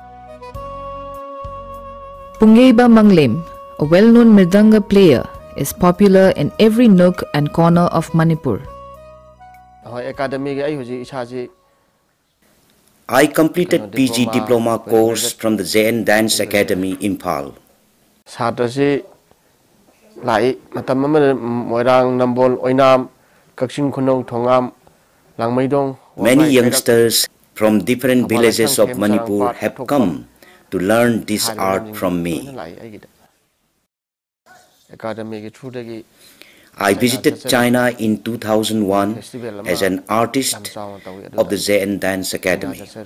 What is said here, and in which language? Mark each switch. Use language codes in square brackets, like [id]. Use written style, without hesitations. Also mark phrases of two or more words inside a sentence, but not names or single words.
[en] Pungeiba Manglem, a well-known Mridanga player, is popular in every nook and corner of Manipur. I completed PG diploma course from the JN Dance Academy, Impal. [mni] Satrasi lai matam amana moirang nambol oinam kaksin khunong thongam langmaidong. [en] Many youngsters from different villages of Manipur have come to learn this art from me. I visited China in 2001 as an artist of the JN Dance Academy.